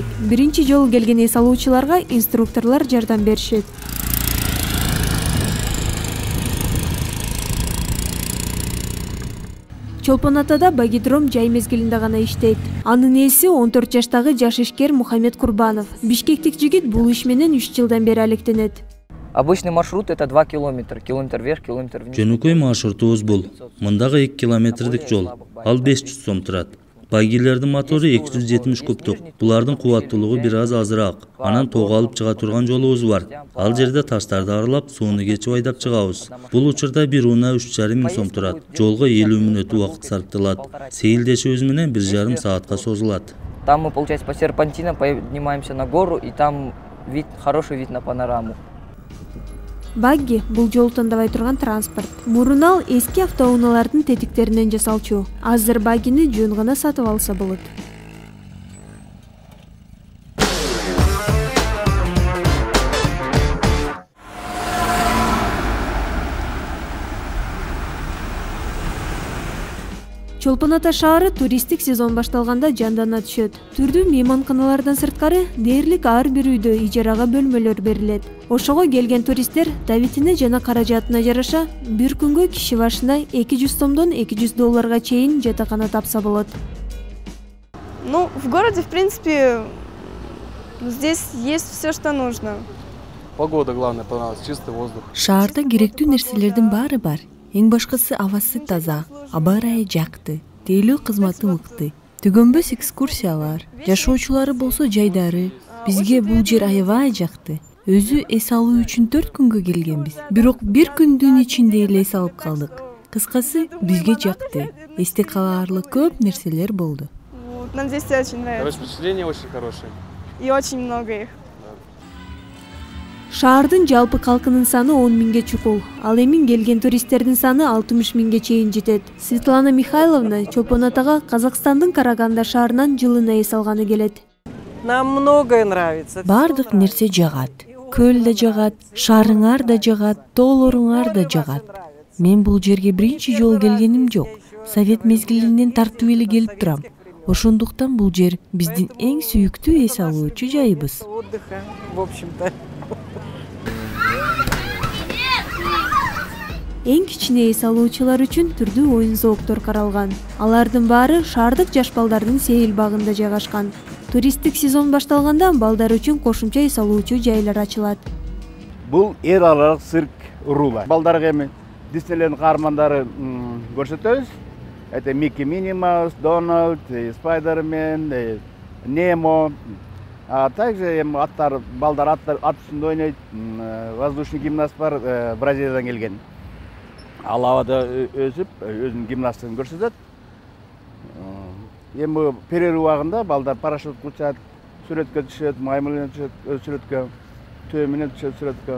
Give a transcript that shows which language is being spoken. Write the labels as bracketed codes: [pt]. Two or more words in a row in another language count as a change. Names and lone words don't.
[ky] Биринчи жолу келген эс алуучуларга инструкторлор жардам беришет. Чолпон Атада багидром жай мезгилинде гана иштейт. Анын ээси 14 жаштагы жаш ишкер Мухаммед Курбанов. Бишкектик жигит бул иш менен 3 жылдан бери алектенет. [ru] Обычный маршрут это 2 километра. Километр вверх, километр вниз. [ky] Жөнөкөй маршрутубуз бул. Мындагы 2 километрдик жол. Ал 500 сом турат. Багилердин мотору 270 кубтук. Булардын кубаттуулугу бир аз азыраак. Анан тоого алып чыга турган жолубуз бар. Ал жерде таштарды аралап, сууну кечип айдап чыгабыз. Бул учурда бир унаа 3,5 сом турат. Жолго 50 мүнөт убакыт сарпталат. Сейилдешибиз менен 1,5 саатка созулат. [ru] Там мы, получается, по серпантинам поднимаемся на гору, и там вид, хороший вид на панораму. [ky] Багги бул жол тандабай турган транспорт. Мурун ал эски автоунаалардын тетиктеринен жасалчу. Азыр баггини жөн гана сатып алса болот. Чолпон Ата шаары туристтик сезон башталганда жандана түшөт. Түрдүү мейманканалардан сырткары дээрлик ар бир үйдө ижарага бөлмөлөр берилет. Ошого келген туристтер табитине жана каражатына жараша бир күнгө киши башына 200 сомдон 200 долларга чейин жатакана тапса болот. [ru] Ну, в городе, в принципе, здесь есть все, что нужно. Погода главное понравилась, чистый воздух. [ky] Шаарда керектүү нерселердин баары бар. Эң башкысы абасы таза, аба ырайы жакты, тейлөө кызматы мыкты. Түгөнбөс экскурсиялар, жашоочулары болсо жайдары. Бизге бул жер аябай жакты. Өзү эс алуу үчүн 4 күнгө келгенбиз. Бирок бир күндүн ичинде эле эс алып калдык. Кыскасы, бизге жакты. Эсте калаарлык көп нерселер болду. [ru] Нам здесь очень нравится. Впечатления очень хорошие. И очень много их. [ky] Шаардын жалпы калкынын саны 10 миңге чукул. Ал эми келген туристтердин саны 60 миңге чейин жетет. Светлана Михайловна Чолпон атага Казакстандын Караганда шаарынан жылына эс алганы келет. [ru] Нам многое нравится. [ky] Бардык нерсе жагат. Көл да жагат, шаарыңар да жагат, тоолоруңар да жагат. Мен бул жерге биринчи жолу келгеним жок. Совет мезгилинен тартып эле келип турам. Ошондуктан бул жер биздин эң сүйүктүү эс алуучу жайыбыз. [ru] Отдыха, в общем-то. [ky] Эң кичине эс алуучулар үчүн түрдүү оюн-зооктор каралган. Алардын баары шаардык жаш балдардын сейил багында жайгашкан. Туристтик сезон башталганда балдар үчүн кошумча эс алуучу жайлар ачылат. Бул эл аралык цирк Рула. Балдарга эми Диснейлендин каармандары көрсөтөбүз. [ru] Это Микки Мини Маус, Дональд, Спайдермен, Немо. А также [ky] аттар, балдар ат үстүндө ойнойт. [ru] Воздушный гимнаст [ky] бар, Бразилиядан келген. Ал абада өсүп, өзүнүн гимнастыгын көрсөтөт. Эми перерыв убагында балдар парашют учат, сүрөткө түшөт, маймыл менен түшөт сүрөткө, төө менен түшөт сүрөткө.